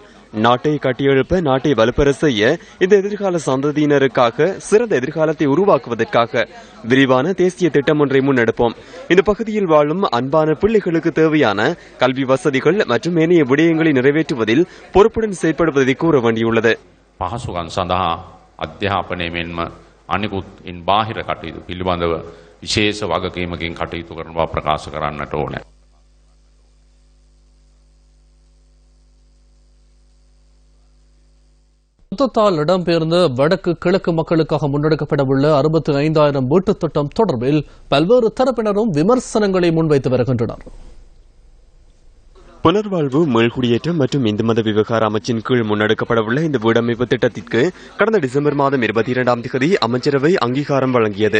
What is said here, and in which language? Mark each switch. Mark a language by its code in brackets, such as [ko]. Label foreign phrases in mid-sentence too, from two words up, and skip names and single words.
[ta] நாட்டை கட்டியெழுப்ப, நாட்டை வலுப்பெற செய்ய, இந்த எதிர்கால சந்ததியினருக்காக சிறந்த எதிர்காலத்தை உருவாக்குவதற்காக விரிவான தேசிய திட்டம் ஒன்றை முன்னெடுப்போம். இந்த பகுதியில் வாழும் அன்பான பிள்ளைகளுக்கு தேவையான கல்வி வசதிகள் மற்றும் ஏனைய விடயங்களை நிறைவேற்றுவதில் பொறுப்புடன் செயற்படுவதை கூற வேண்டியுள்ளது. [si] පහසුකම් සඳහා අධ්‍යාපනය මෙන්ම අනිකුත් ඉන් බාහිර කටයුතු පිළිබඳව විශේෂ වගකීමකින් කටයුතු කරන බව ප්‍රකාශ කරන්නට ඕනේ. [ta] யுத்தத்தால் இடம்பெயர்ந்த வடக்கு கிழக்கு மக்களுக்காக முன்னெடுக்கப்படவுள்ள 65,000 வீட்டுத் திட்டம் தொடர்பில் பல்வேறு தரப்பினரும் விமர்சனங்களை முன்வைத்து வருகின்றனர். புனர்வாழ்வு, மீள்குடியேற்றம் மற்றும் இந்து மத விவகார அமைச்சின் கீழ் முன்னெடுக்கப்படவுள்ள இந்த வீடமைப்பு திட்டத்திற்கு கடந்த டிசம்பர் மாதம் 22ஆம் தேதி அமைச்சரவை அங்கீகாரம் வழங்கியது.